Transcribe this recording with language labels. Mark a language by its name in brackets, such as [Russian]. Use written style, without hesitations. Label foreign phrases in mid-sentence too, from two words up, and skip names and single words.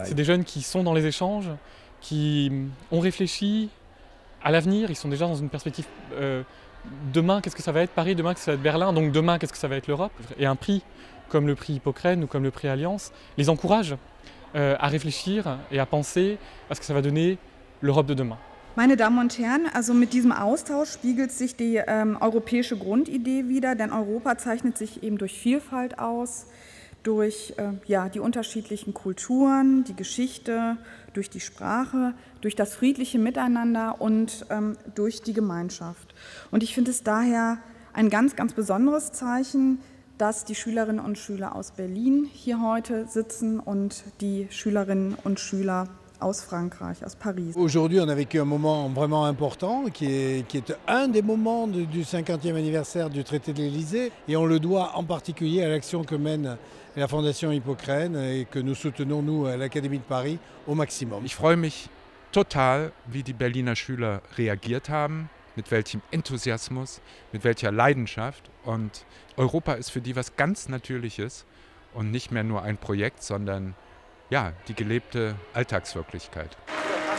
[French] C'est des jeunes qui sont dans les échanges, qui ont réfléchi à l'avenir, ils sont déjà dans une perspective demain qu'est-ce que ça va être Paris, demain qu'est-ce que ça va être Berlin, donc demain qu'est-ce que ça va être l'Europe. Et un prix comme le prix Hippocrène ou comme le prix Allianz les encourage à réfléchir et à penser à ce que ça va donner l'Europe de demain. [German] Meine Damen und Herren, also mit diesem Austausch spiegelt sich die europäische Grundidee wider, denn Europa zeichnet sich eben durch Vielfalt aus, durch die unterschiedlichen Kulturen, die Geschichte, durch die Sprache, durch das friedliche Miteinander und durch die Gemeinschaft. Und ich finde es daher ein ganz, ganz besonderes Zeichen, dass die Schülerinnen und Schüler aus Berlin hier heute sitzen und die Schülerinnen und Schüler aus Frankreich, aus Paris. [French] Aujourd'hui, on a vécu un moment vraiment important qui est un des moments du 50e anniversaire du traité de l'Élysée et on le doit en particulier à l'action que mène la Fondation Hippocrène et que nous soutenons, nous, à l'Académie de Paris, au maximum. [German] Ich freue mich total, wie die Berliner Schüler reagiert haben, mit welchem Enthusiasmus, mit welcher Leidenschaft. Und Europa ist für die was ganz Natürliches und nicht mehr nur ein Projekt, sondern ja, die gelebte Alltagswirklichkeit.